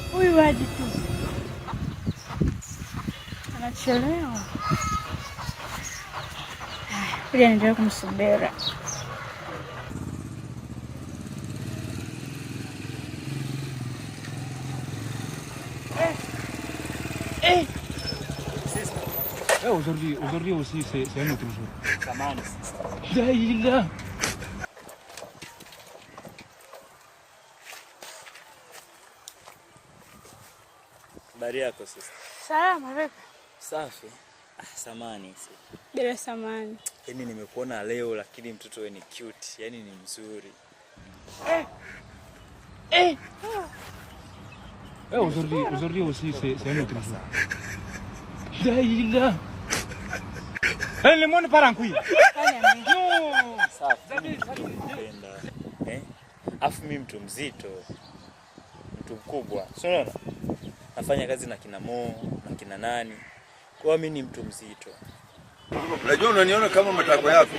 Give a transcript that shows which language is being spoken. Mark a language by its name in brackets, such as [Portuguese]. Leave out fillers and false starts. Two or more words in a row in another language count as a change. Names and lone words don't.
[Swahili] Huyu aje tu. Anachelewa. Ili niendelee kumsubiri. [French] Aujourd'hui aussi, c'est un autre jour. Samani. Daïla. [Swahili] Habari yako sasa? Salama vipi? Safi. Samani. Bila samani. Yaani nimekuona leo lakini mtoto wewe ni cute, yaani ni mzuri. [French] Aujourd'hui aussi, c'est un autre jour. Daïla. Le monde part en couille. [Swahili] Safi. Afu mimi mtu mzito. Mtu mkubwa. Unaona? Nafanya kazi na kina Mo, na kina nani. Kwa mimi ni mtu mzito. Unajua unaniona kama matako yako.